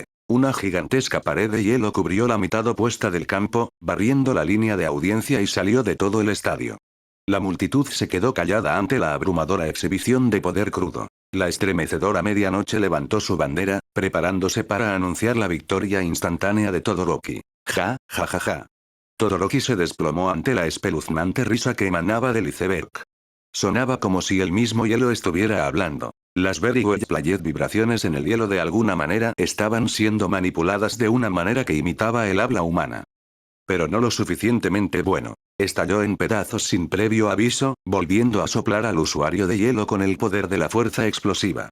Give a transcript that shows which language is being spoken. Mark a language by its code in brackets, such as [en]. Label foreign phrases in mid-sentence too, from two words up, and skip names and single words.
[es] Una gigantesca pared de hielo cubrió la mitad opuesta del campo, barriendo la línea de audiencia y salió de todo el estadio. La multitud se quedó callada ante la abrumadora exhibición de poder crudo. La estremecedora medianoche levantó su bandera, preparándose para anunciar la victoria instantánea de Todoroki. Ja, ja, ja, ja. Todoroki se desplomó ante la espeluznante risa que emanaba del iceberg. Sonaba como si el mismo hielo estuviera hablando. Las [en] Very Well Played [es] vibraciones en el hielo de alguna manera estaban siendo manipuladas de una manera que imitaba el habla humana. Pero no lo suficientemente bueno. Estalló en pedazos sin previo aviso, volviendo a soplar al usuario de hielo con el poder de la fuerza explosiva.